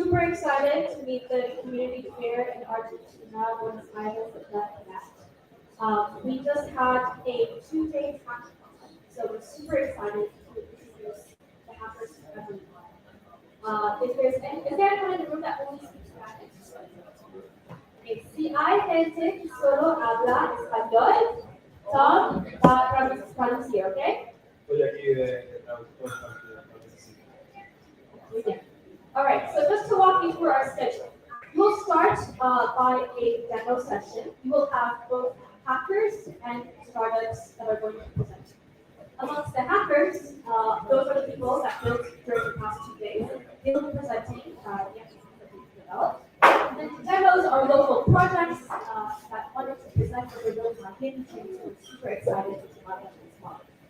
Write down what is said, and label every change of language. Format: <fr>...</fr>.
<en>excited to meet the community here in Argentina, Buenos Aires, at that. We just had a 2-day hackathon, so we're super excited to introduce the hackers to everyone. Is there anyone in the room that only speaks Spanish?</en> <es>Okay, si hay gente que solo habla español, Tom va a traducir, ¿ok? Estoy aquí de traductor para necesito.</es> <en>All right, so just to walk you through our schedule, we'll start by a demo session. You will have both hackers and startups that are going to present. Amongst the hackers, those are the people that built during the past 2 days. They will be presenting the applications that we've developed. And then the demos are local projects that wanted to present what they're building on Hidden Trees, so we're super excited to have them as well.</en>